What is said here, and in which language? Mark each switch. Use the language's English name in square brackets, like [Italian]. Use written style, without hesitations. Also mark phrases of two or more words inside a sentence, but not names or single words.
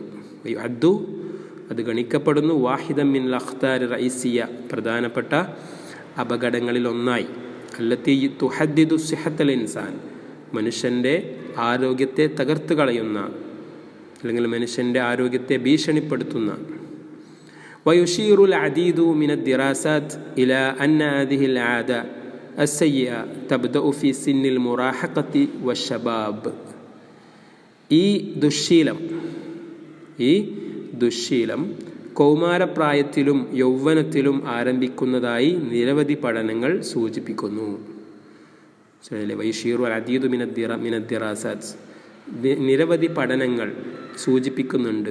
[Malayalam] വയുഅദ്ദു അത് ഗണിക്കപ്പെടുന്നു. [Arabic] واحدا من أخطار رئيسية [Malayalam] പ്രധാനപ്പെട്ട അപകടങ്ങളിൽ ഒന്നായി. [Arabic] التي تهدد صحة الإنسان [Malayalam] മനുഷ്യൻ്റെ ആരോഗ്യത്തെ തകർത്ത് കളയുന്ന അല്ലെങ്കിൽ മനുഷ്യൻ്റെ ആരോഗ്യത്തെ ഭീഷണിപ്പെടുത്തുന്ന. [Arabic] ويشير العديد من الدراسات إلى أن هذه العادة السيئة تبدأ في سن المراهقة والشباب [Malayalam] ഈ ദുശ്ശീലം കൗമാരപ്രായത്തിലും യൗവനത്തിലും ആരംഭിക്കുന്നതായി നിരവധി പഠനങ്ങൾ സൂചിപ്പിക്കുന്നു. [Arabic] ويشير عديد من الدراسات [Malayalam] നിരവധി പഠനങ്ങൾ സൂചിപ്പിക്കുന്നുണ്ട്.